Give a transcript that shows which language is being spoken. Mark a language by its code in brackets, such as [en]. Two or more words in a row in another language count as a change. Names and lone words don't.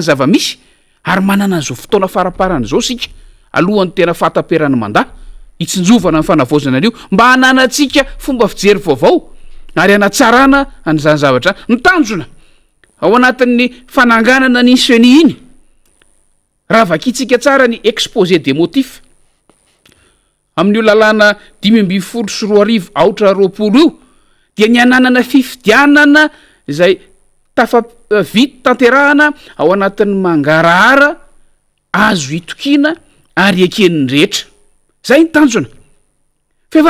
[mg] zava-misy ary manana an'izao fotoana faraparana zao sika alohan'ny tena fahataperany mandat hitsinjovana ny fanavaozana an'io mba hananatsika fomba fijery vaovao ary anatsarana an'izany zavatra ny tanjona ao anatin'ny fananganana ny seni iny raha vakitsika tsara ny [fr] exposé des motifs [mg] amin'io lalàna 5 aotra roapolo io dia ny ananana fifidianana zay tafavity tanterahana ao anatin'ny mangarahara azo itokiana ary eken'ny rehetra zay ny tanjona fefa